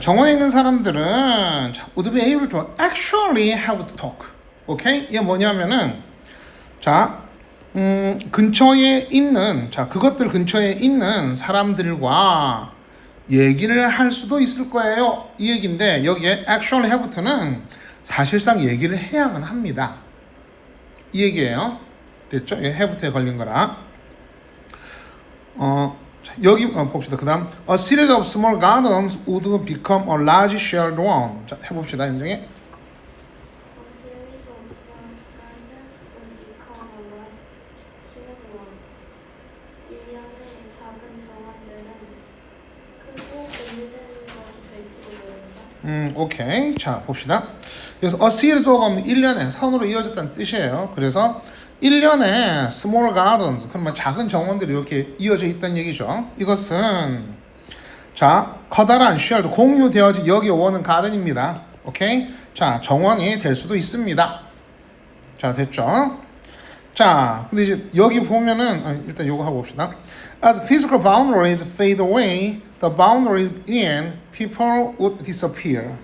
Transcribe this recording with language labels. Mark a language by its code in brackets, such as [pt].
[ko] 정원에 있는 사람들은 자, [en] would be able to actually have to talk. [ko] 오케이? 이게 뭐냐면은 자, 근처에 있는 자, 그것들 근처에 있는 사람들과 얘기를 할 수도 있을 거예요. 이 얘기인데 여기에 [en] actually have to [ko] 는 사실상 얘기를 해야만 합니다. 이 얘기예요. 됐죠? have to에 걸린 거라. 자, 여기 봅시다. 그다음 [en] a series of small gardens would become a large shared one. [ko] 자, 해봅시다. 현정이. [en] A series of small gardens would become a large shared one. [ko] 일련의 작은 정원들은 크고 분리된 것이 될지도 모른다. 오케이. 자, 봅시다. 그래서 [en] a series of [ko] 하면 1년에 선으로 이어졌다는 뜻이에요. 그래서 1년에 small gardens, 그러면 작은 정원들이 이렇게 이어져 있다는 얘기죠. 이것은 자, 커다란 shared 공유되어진 여기 오는 가든입니다. 오케이? 자, 정원이 될 수도 있습니다. 자, 됐죠? 자, 근데 이제 여기 보면은 일단 요거 하고 봅시다. [en] As physical boundaries fade away, the boundaries in people would disappear.